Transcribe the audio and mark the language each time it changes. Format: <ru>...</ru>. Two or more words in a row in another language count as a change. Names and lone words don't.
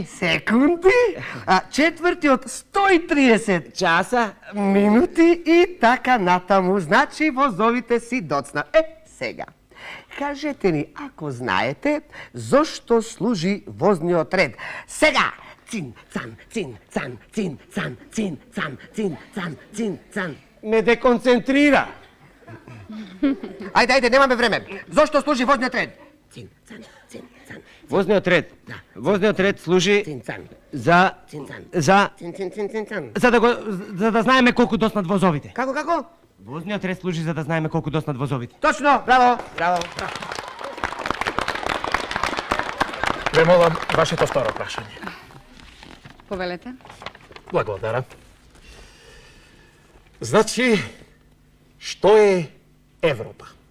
<mk>секунди, а четвртиот 130 Часа. минути и така натаму. Значи возовите си доцна. Сега. Кажете ни, ако знаете, зошто служи возниот ред. Сега! Цин, цан, цин, цан, цин, цан, цин, цан, цин, цан, цин, цан. Ме деконцентрира. Ајде, немаме време. Зошто служи возниот ред? Цин, цан, цин, цан. Возниот ред. Возниот ред служи Цин, цан. за Цин, цан. за Цин, цин, цин, цин, цан. за да знаеме колку доснат возовите. Како? Возниот ред служи за да знаеме колку доснат возовите. Точно, браво. Ве молам вашето второ прашање. Повелете. Благодарам. Значи, што е Европа?</mk>